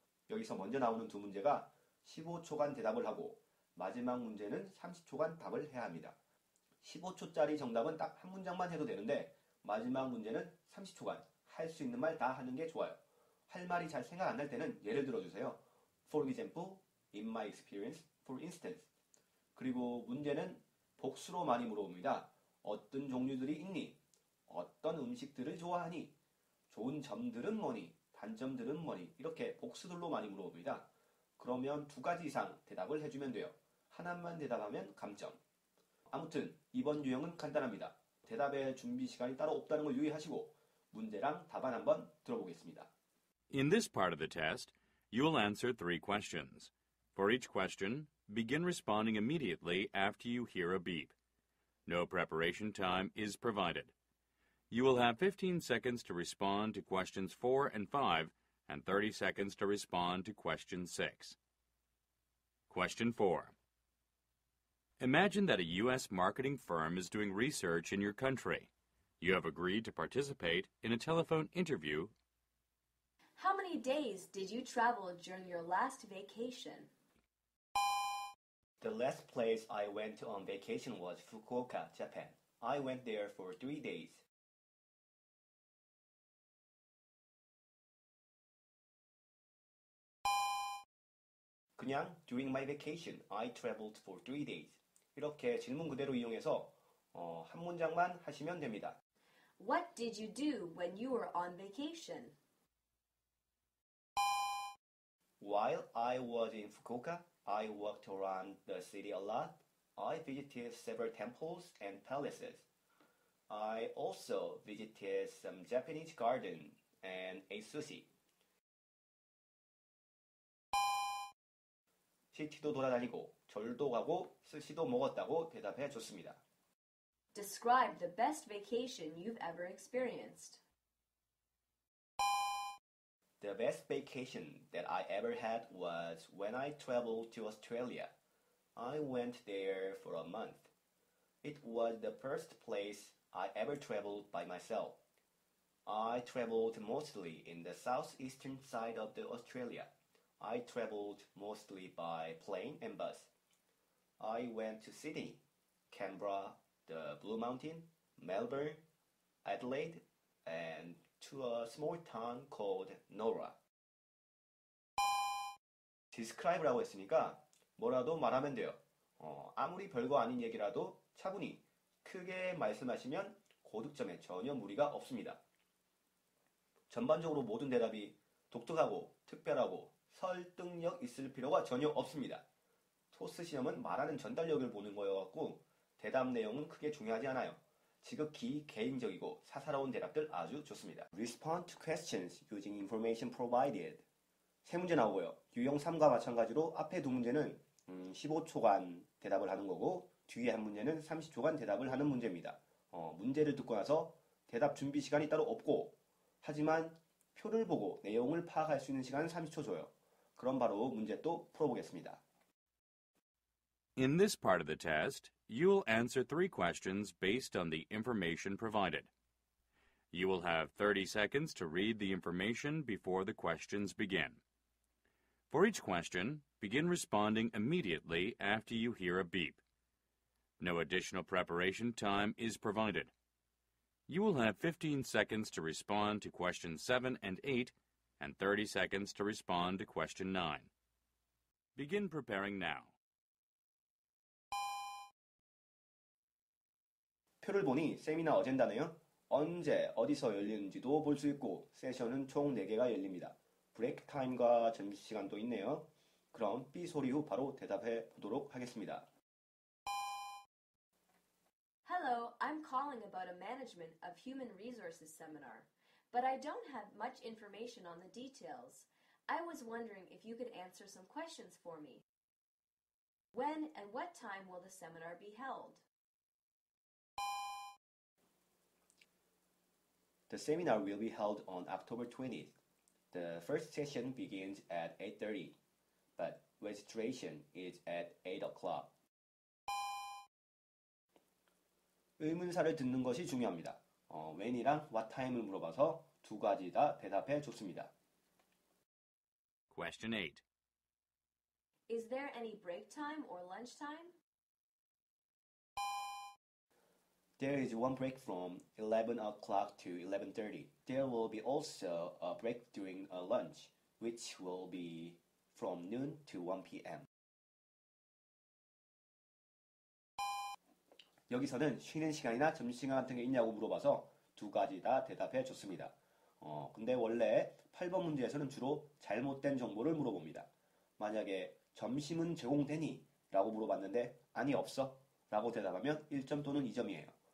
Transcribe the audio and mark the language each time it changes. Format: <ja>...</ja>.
<ko>여기서 먼저 나오는 두 문제가 15초간 대답을 하고 마지막 문제는 30초간 답을 해야 합니다. 15초짜리 정답은 딱 한 문장만 해도 되는데 마지막 문제는 30초간 할 수 있는 말 다 하는 게 좋아요. 할 말이 잘 생각 안 날 때는 예를 들어주세요.</ko> <en>For example, in my experience, for instance.</en> <ko>그리고 문제는 복수로 많이 물어봅니다. 어떤 종류들이 있니? 어떤 음식들을 좋아하니? 좋은 점들은 뭐니? 단점들은 뭐니? 이렇게 복수들로 많이 물어봅니다. 그러면 2가지 이상 대답을 해주면 돼요. 하나만 대답하면 감점. 아무튼 이번 유형은 간단합니다. 대답의 준비 시간이 따로 없다는 걸 유의하시고 문제랑 답안 한번 들어보겠습니다.</ko> <en>In this part of the test, you will answer 3 questions. For each question, begin responding immediately after you hear a beep. No preparation time is provided. You will have 15 seconds to respond to questions 4 and 5 and 30 seconds to respond to question 6. Question 4. Imagine that a U.S. marketing firm is doing research in your country. You have agreed to participate in a telephone interview. How many days did you travel during your last vacation? The last place I went on vacation was Fukuoka, Japan. I went there for 3 days.</en> <ko>그냥</ko> <en>during my vacation, I traveled for 3 days.</en> <ko>이렇게 질문 그대로 이용해서 한 문장만 하시면 됩니다.</ko> <en>What did you do when you were on vacation? While I was in Fukuoka, I walked around the city a lot. I visited several temples and palaces. I also visited some Japanese garden and ate sushi.</en> <ko>시티도 돌아다니고 절도 가고 스시도 먹었다고 대답해 줬습니다.</ko> <en>Describe the best vacation you've ever experienced. The best vacation that I ever had was when I traveled to Australia. I went there for a month. It was the first place I ever traveled by myself. I traveled mostly in the southeastern side of Australia. I traveled mostly by plane and bus. I went to Sydney, Canberra, the Blue Mountain, Melbourne, Adelaide, and to a small town called Nora.</en> <ko>describe라고 했으니까 뭐라도 말하면 돼요. 아무리 별거 아닌 얘기라도 차분히 크게 말씀하시면 고득점에 전혀 무리가 없습니다. 전반적으로 모든 대답이 독특하고 특별하고 설득력 있을 필요가 전혀 없습니다. 토스 시험은 말하는 전달력을 보는 거여갖고 대답 내용은 크게 중요하지 않아요. 지극히 개인적이고 사사로운 대답들 아주 좋습니다.</ko> <en>Respond to questions using information provided.</en> <ko>세 문제 나오고요. 유형 3과 마찬가지로 앞에 두 문제는 15초간 대답을 하는 거고 뒤에 한 문제는 30초간 대답을 하는 문제입니다. 문제를 듣고 나서 대답 준비 시간이 따로 없고 하지만 표를 보고 내용을 파악할 수 있는 시간은 30초 줘요. 그럼 바로 문제 또 풀어보겠습니다.</ko> <en>In this part of the test, you will answer 3 questions based on the information provided. You will have 30 seconds to read the information before the questions begin. For each question, begin responding immediately after you hear a beep. No additional preparation time is provided. You will have 15 seconds to respond to questions 7 and 8 and 30 seconds to respond to question 9. Begin preparing now.</en> <ko>표를 보니 세미나 어젠다네요. 언제 어디서 열리는지도 볼 수 있고 세션은 총 4개가 열립니다. 브레이크 타임과 점심시간도 있네요. 그럼 B 소리 후 바로 대답해 보도록 하겠습니다.</ko> <en>Hello, I'm calling about a Management of Human Resources seminar, but I don't have much information on the details. I was wondering if you could answer some questions for me. When and what time will the seminar be held? The seminar will be held on October 20th. The first session begins at 8:30, but registration is at 8 o'clock.</en> <ko>의문사를 듣는 것이 중요합니다. when이랑 what time을 물어봐서 두 가지 다 대답해 줬습니다.</ko> <en>Question 8. Is there any break time or lunch time? There is one break from 11 o'clock to 11:30. There will be also a break during a lunch, which will be from noon to 1 p.m.</en> <ko>여기서는 쉬는 시간이나 점심시간 같은 게 있냐고 물어봐서 두 가지 다 대답해 줬습니다. 근데 원래 8번 문제에서는 주로 잘못된 정보를 물어봅니다. 만약에 점심은 제공되니? 라고 물어봤는데 아니 없어 라고 대답하면 1점 또는 2점이에요.</ko>